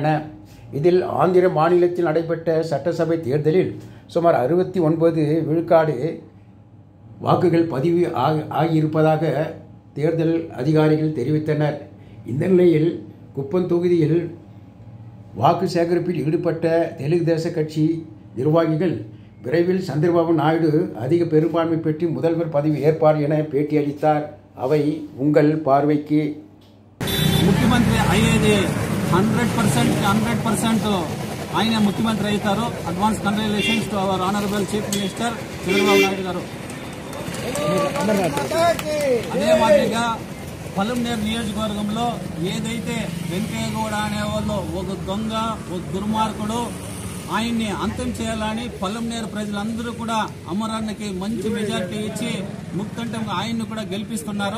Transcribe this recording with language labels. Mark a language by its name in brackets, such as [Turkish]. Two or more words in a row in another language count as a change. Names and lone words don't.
[Tamil] இதில் ஆந்திர மாநிலத்தில் நடைபெற்ற சட்டசபை தேர்தலில் சுமார் 69 விழுக்காடு வாக்குகள் பதிவு ஆகியிருப்பதாக தேர்தல் அதிகாரிகள் தெரிவித்தனர். இந்த நிலையில் குப்பம் தொகுதியில் வாக்கு சேகரிப்பில் ஈடுபட்ட தெலுங்கு தேச கட்சி நிர்வாகிகள் விரைவில் சந்திரபாபு நாயுடு அதிக பெரும்பான்மை பெற்று முதல்வர் பதவி ஏற்பார் என பேட்டியளித்தார். அவை உங்கள் பார்வைக்கு. [Telugu] ముఖ్యమంత్రి అయ్యేది 100% ఆయన ముఖ్యమంత్రి అవుతారు. [English] Advance congratulations to our honourable Chief Minister Chandrababu Naidu garu. [Telugu] అదే మాదిరిగా పలంనేరు నియోజకవర్గంలో ఏదైతే వెంకయ్య గౌడ అనేవాళ్ళు ఒక దొంగ ఒక దుర్మార్గుడు ఆయన్ని అంతం చేయాలని పలంనేరు ప్రజలందరూ కూడా అమరాన్నకి మంచి మెజారిటీ ఇచ్చి ముక్తంటంగా ఆయన్ని కూడా గెలిపిస్తున్నారు.